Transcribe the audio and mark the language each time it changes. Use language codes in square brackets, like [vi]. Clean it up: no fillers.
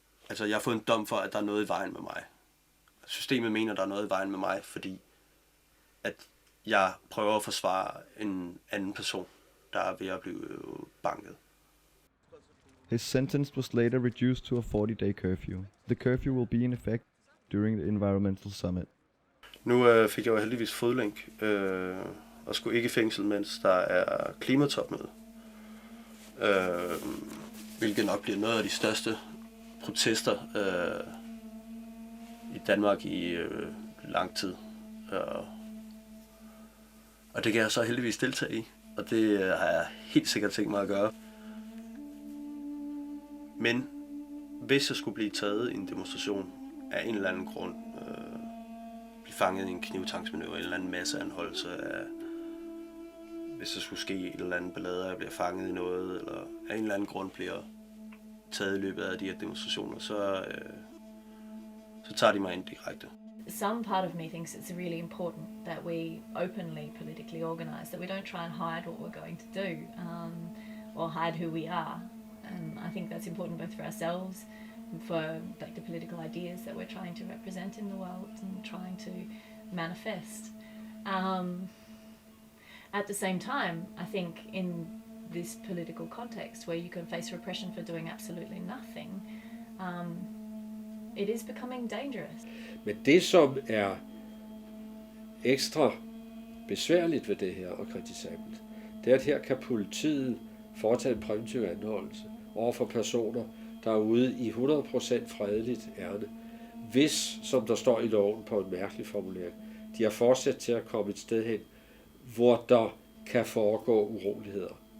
[da] Altså, jeg har fået en dom for, at der er noget i vejen med mig. Systemet mener, der er noget i vejen med mig, fordi at jeg prøver at forsvare en anden person, der er ved at blive banket. [en] His sentence was later reduced to a 40-day curfew. The curfew will be in effect during the Environmental Summit. [da] Nu fik jeg jo heldigvis fodlænk og skulle ikke i fængsel, mens der er klimatopmøde. Hvilket nok bliver noget af de største protester i Danmark i lang tid. Og det kan jeg så heldigvis deltage i, og det har jeg helt sikkert tænkt mig at gøre. Men hvis jeg skulle blive taget i en demonstration af en eller anden grund, blive fanget i en knivtangsmanøvre, en eller anden masseanholdelse af, hvis der skulle ske en eller anden ballade, at jeg bliver fanget i noget, eller af en eller anden grund bliver taget i løbet af de her demonstrationer, så tager de mig ind direkte. [en] Some part of me thinks it's really important that we openly politically organise, that we don't try and hide what we're going to do, or hide who we are. And I think that's important both for ourselves and for like the political ideas that we're trying to represent in the world and trying to manifest. At the same time, I think in this political context where you can face repression for doing absolutely nothing, it is becoming dangerous. [da] Men det, som er ekstra besværligt ved det her og kritisabelt, det er, at her kan politiet foretage en præventiv anholdelse over for personer, der er ude i 100% fredeligt ærne, hvis, som der står i loven på en mærkelig formulering, de har fortsat til at komme et sted hen, hvor der kan foregå uroligheder.